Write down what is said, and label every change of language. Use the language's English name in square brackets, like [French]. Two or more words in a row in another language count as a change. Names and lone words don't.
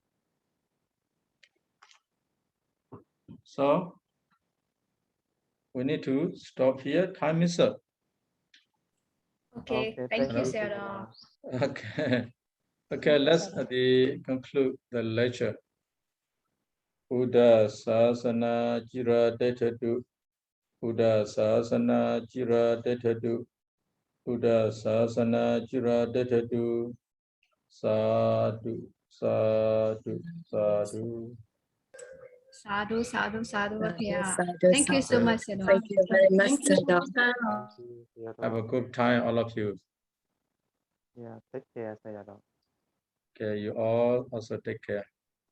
[English] So we need to stop here. Time is up. Okay, thank you, Sarah. Okay. Okay, let's conclude the lecture. [Pali] Buddha Sasana Jira Detadu. Buddha Sasana Jira Detadu. Buddha Sasana Jira Detadu. Sadhu, sadhu, sadhu. Sadhu, sadhu, sadhu. Yeah. Sadhu, [English] Thank you so [Pali] sadhu. [English] much, Sarah. Thank you very much, Sadhu. Have a good time, all of you. Yeah, take care, Sayadaw. Okay, you all also take care.